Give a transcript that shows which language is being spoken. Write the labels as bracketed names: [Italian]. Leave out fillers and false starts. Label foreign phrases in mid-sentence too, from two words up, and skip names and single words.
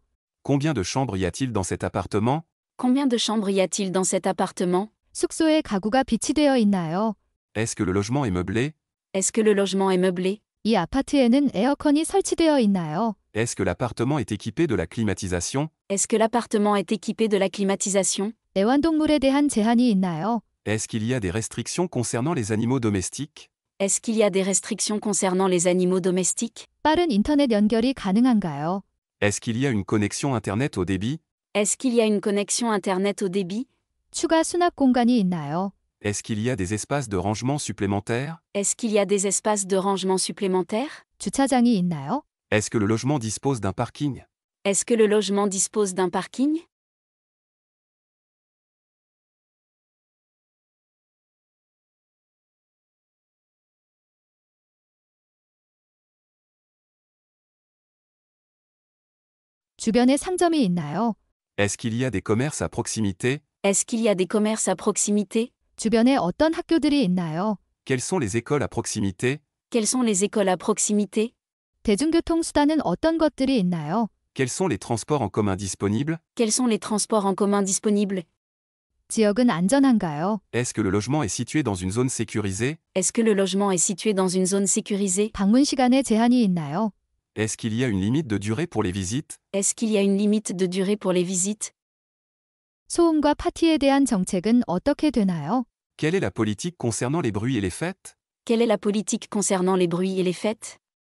[French] Combien de chambres y a-t-il dans cet appartement? Combien de chambres y a-t-il dans cet appartement? [Korean] 숙소에 가구가 비치되어 있나요? [French] Est-ce que le logement est meublé? Est-ce que le logement est meublé? [Korean] 이 아파트에는 에어컨이 설치되어 있나요? [French] Est-ce que l'appartement est équipé de la climatisation? Est-ce que l'appartement est équipé de la climatisation? [Korean] 애완동물에 대한 제한이 있나요? [French] Est-ce qu'il y a des restrictions concernant les animaux domestiques? Est-ce qu'il y a des restrictions concernant les animaux domestiques? [Korean] 빠른 인터넷 연결이 가능한가요? [French] Est-ce qu'il y a une connexion Internet au débit? Est-ce qu'il y a une connexion Internet au débit? [Korean] 추가 수납 공간이 있나요? [French] Est-ce qu'il y a des espaces de rangement supplémentaires? Est-ce qu'il y a des espaces de rangement supplémentaires? [Korean] 주차장이 있나요? [French] Est-ce que le logement dispose d'un parking? Est-ce que le logement dispose d'un parking? [Korean] 주변에 상점이 있나요? [French] Est-ce qu'il y a des commerces à proximité? Est-ce qu'il y a des commerces à proximité? [Korean] 주변에 어떤 학교들이 있나요? [French] Quelles sont les écoles à proximité? Quelles sont les écoles à proximité? [Korean] 대중교통 수단은 어떤 것들이 있나요? [French] Quels sont les transports en commun disponibles? Quels sont les transports en commun disponibles? [Korean] 지역은 안전한가요? [French] Est-ce que le logement est situé dans une zone sécurisée? Est-ce que le logement est situé dans une zone sécurisée? [Korean] 방문 시간에 제한이 있나요? [French] Est-ce qu'il y a une limite de durée pour les visites? Est-ce qu'il y a une limite de durée pour les visites? [Korean] 소음과 파티에 대한 정책은 어떻게 되나요? [French] Quelle est la politique concernant les bruits et les fêtes? Quelle est la politique concernant les bruits et les fêtes?